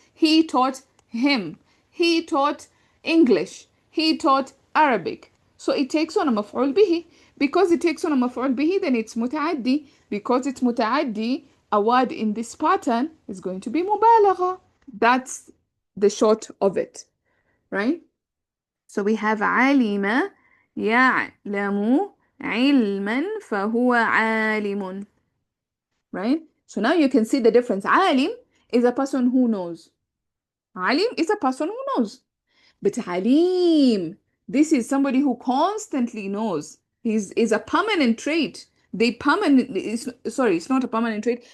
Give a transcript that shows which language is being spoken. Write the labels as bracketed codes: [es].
[en] He taught him. He taught English. He taught Arabic. So it takes on a maf'ul bihi. Because it takes on a maf'ul bihi, then it's mutaaddi. Because it's mutaaddi, a word in this pattern is going to be mubalagha. That's the short of it, right? So we have [ar] علم يعلم علما فهو عالم, right? [en] So now you can see the difference. Alim is a person who knows. Alim is a person who knows. But Alim, this is somebody who constantly knows. Is a permanent trait. It's not a permanent trait.